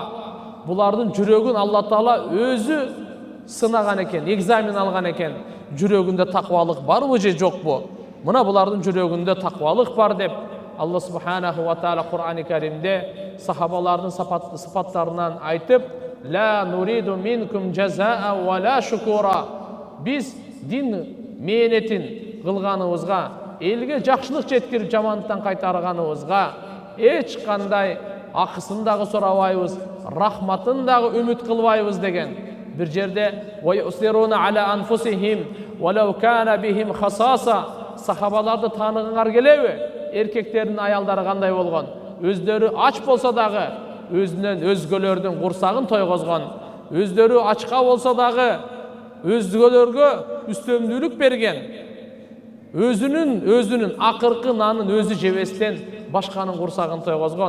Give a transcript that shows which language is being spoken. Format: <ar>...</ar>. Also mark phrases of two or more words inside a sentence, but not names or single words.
<ky>Булардын жүрөгүн Алла Таала өзү сынаган экен, экзамен алган экен. Жүрөгүндө таквалык барбы же жокпу? Мына булардын жүрөгүндө таквалык бар деп Алла</ky> <ar>سبحانه وتعالى</ar> <ky>Кур'ани Каримде сахабалардын сыпаттарынан айтып,</ky> <ar>لا نريد منكم جزاء ولا شكورا.</ar> <ky>Биз дин мээнетин кылганыбызга, элге жакшылык жеткирип жамандыктан кайтарганыбызга эч кандай акысын дагы сурабайбыз, рахматын дагы үмүт кылбайбыз деген. Bir жерде</ky> <ar>ويؤثرون على أنفسهم ولو كان بهم خصاصة.</ar> <ky>Сахабаларды таныгыңар келеби? Эркектердин аялдары кандай болгон? Өздөрү ач болсо дагы өзүнөн өзгөлөрдүн курсагын тойгозгон. Өздөрү ачка болсо дагы өзгөлөргө үстөмдүүлүк берген. Өзүнүн акыркы нанын өзү жебестен башканын курсагын тойгозгон.</ky>